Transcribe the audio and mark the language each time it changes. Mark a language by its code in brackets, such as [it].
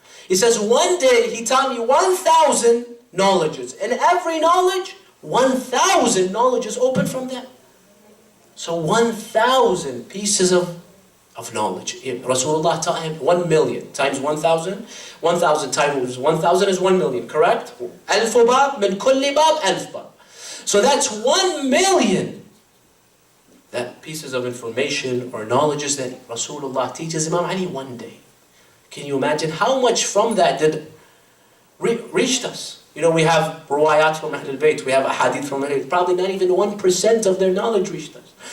[en] He says, one day he taught me 1,000 knowledges. And every knowledge, 1,000 knowledges open from that. So 1,000 pieces of knowledge. Rasulullah taught him 1 million times 1,000. 1,000 times 1,000 is 1 million, correct? [ar] 1000 باب من كل باب 1000 باب. [en] So that's 1 million that pieces of information or knowledges that Rasulullah teaches Imam Ali one day. Can you imagine how much from that did reached us? You know, we have ruwayat from Ahlul Bayt, we have ahadith from Ahlul Bayt. Probably not even 1% of their knowledge reached us.